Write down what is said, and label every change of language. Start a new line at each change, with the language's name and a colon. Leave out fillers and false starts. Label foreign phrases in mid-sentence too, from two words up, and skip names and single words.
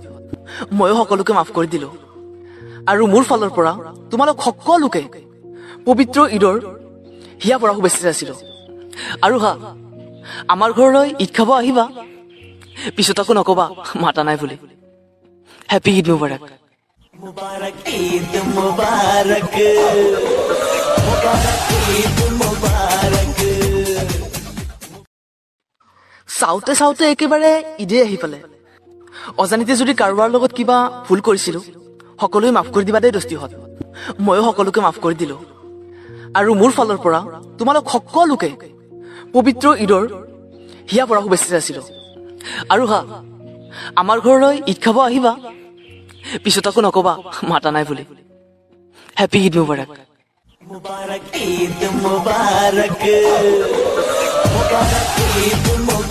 Assamese: ময়ো সকলোকে মাফ কৰি দিলো। আৰু মোৰ ফালৰ পৰা তোমালোক সকলোকে পবিত্ৰ ঈদৰ হিয়া পৰা শুভেচ্ছা যাচিলো। আৰু হা, আমাৰ ঘৰলৈ ঈদ খাব আহিবা, পিছত আকৌ নকবা মাতা নাই বুলি।
Arabic: هابي عيد مبارك. مبارك عيد مبارك مبارك عيد مبارك.
Assamese: চাওঁতে চাওঁতে একেবাৰে ঈদে আহি পালে। অজানিতে যদি কাৰোবাৰ লগত কিবা ভুল কৰিছিলো সকলোৱে মাফ কৰি দিবা দেই দোস্তিহঁত। ময়ো সকলোকে মাফ কৰি দিলো। আৰু মোৰ ফালৰ পৰা তোমালোক সকলোকে পবিত্ৰ ঈদৰ হিয়া পৰা শুভেচ্ছা যাচিলো। আৰু হা, আমাৰ ঘৰলৈ ঈদ খাব আহিবা, পিছত আকৌ নকবা মাতা নাই বুলি।
Arabic: هابي عيد مبارك. مبارك عيد مبارك مبارك عيد